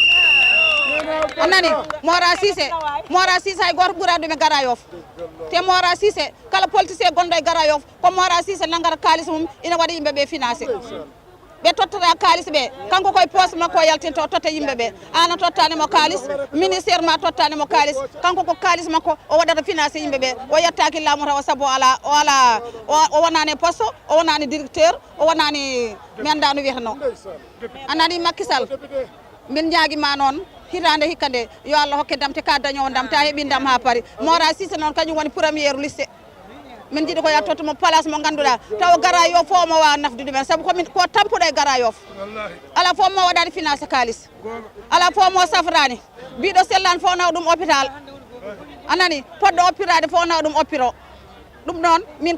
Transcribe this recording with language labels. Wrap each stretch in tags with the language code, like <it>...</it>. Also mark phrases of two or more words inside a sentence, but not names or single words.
<ff>anani Mora Cissé hay goto ɓuura ɗum e Gara Yoff te Mora Cissé kala politicien gonɗo e Gara Yoff ko Mora Cissé nangata kalis mum ina waɗa yimɓeɓe financé ɓe tottata kalis ɓe kanko koye poste makko o yaltinta o totta yimɓeɓe an a tottanimo kalis ministére ma tottanimo kalis kanko ko kalis makko o waɗata financé yimɓeɓe o yettaki laamu taw saabu o wonani poste o wonani directeur o wonani mi anda no wiyeteno anani Macky Sall min ñaguima noon hitande hikka nde yo Allah hokke ndam te ka dañowo ndam ta heeɓi ndam ha paari Mora Cissé noon kañum woni</ff> <fr>premiére liste</fr> <ff>min jiiɗi ko yattoto mo place mo ganduɗa taw Gara Yoff fo mo wawa nafde ɗumen saabu komin ko tampuɗo e Gara Yoff ala fo mo waɗani financé kalis ala fo mo safrani mbiɗo sellani fo naw ɗum hôpital anani poɗɗo oppirade fo naw ɗum oppiro ɗum noon min</ff>